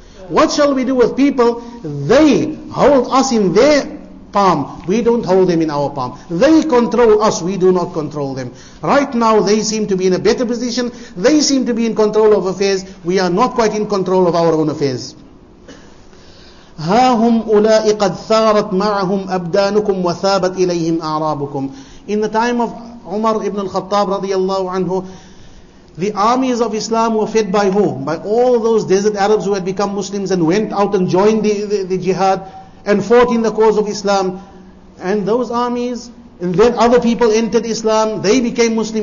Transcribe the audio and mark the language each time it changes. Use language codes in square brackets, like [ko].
[en] What shall we do with people? They hold us in their palm. We don't hold them in our palm. They control us. We do not control them. Right now they seem to be in a better position. They seem to be in control of affairs. We are not quite in control of our own affairs. [ar] ها هم أولئك قد ثارت معهم أبدانكم وثابت إليهم أعرابكم. [en] In the time of Umar ibn al-Khattab radiyallahu anhu, the armies of Islam were fed by who? By all those desert Arabs who had become Muslims and went out and joined the jihad and fought in the cause of Islam. And those armies, and then other people entered Islam, they became Muslim.